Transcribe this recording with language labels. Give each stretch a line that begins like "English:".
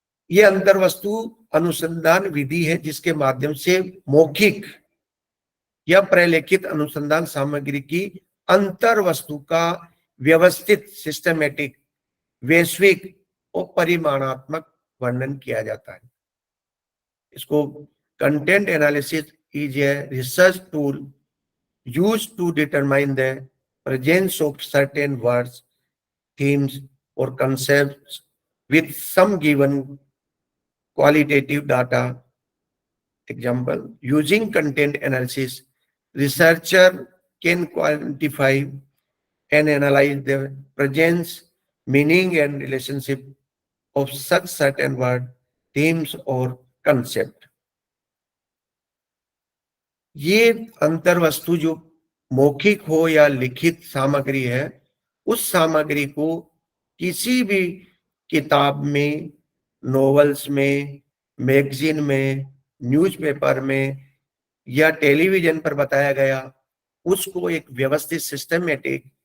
Hindi: ये अंतर्वस्तु अनुसंधान विधि है जिसके माध्यम से मौखिक या प्रलेखित अनुसंधान सामग्री की अंतर्वस्तु का व्यवस्थित, सिस्टमेटिक, वैश्विक और परिमाणात्मक वर्णन किया जाता है। इसको
English: Content analysis is a research tool used to determine the presence of certain words, themes or concepts with some given qualitative data. Example, using content analysis, researcher can quantify and analyze the presence, meaning and relationship of such certain word, themes or concept.
Hindi: ये अंतर्वस्तु जो मौखिक हो या लिखित सामग्री है, उस सामग्री को किसी भी किताब में, नॉवेल्स में, मैगजीन में, न्यूज़पेपर में या टेलीविजन पर बताया गया, उसको एक व्यवस्थित, सिस्टमेटिक